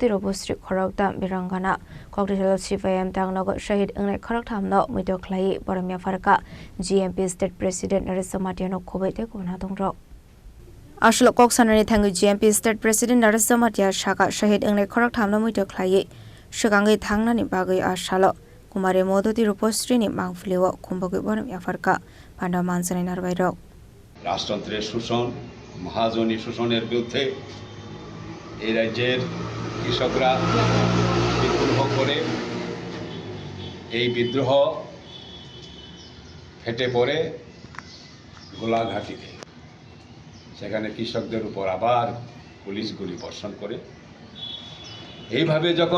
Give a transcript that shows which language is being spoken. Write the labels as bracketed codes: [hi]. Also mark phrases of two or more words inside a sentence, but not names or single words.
[trp] रबुश्री खरकदा बिरंगाना कक्रिसल CPM तांगनग शहीद इंनाय खरक थामनो मैदो खलाई बरमिया फारका GMP [en] state president [trp] नरेश माटियानो खबैते गुना दंरो आशल कक्साननि थांगै GMP [en] state president [trp] नरेश माटिया शाका शहीद इंनाय खरक थामनो मैदो खलाई सिगाङै थांनानै बागै आशालो कुमारी मदति रबुश्रीनि मांफुलिव खुम्बगै बरमिया फारका पांडा मानसानि नारबायरक [bn] রাজতন্ত্রের শোষণ মহাজনী শোষণের বিরুদ্ধে এই রাজ্যের কৃষকরা বিদ্রোহ করে এই বিদ্রোহ ফেটে পড়ে গোলাঘাটিতে সেখানে কৃষকদের উপর আবার পুলিশ গুলি বর্ষণ করে এইভাবে যখন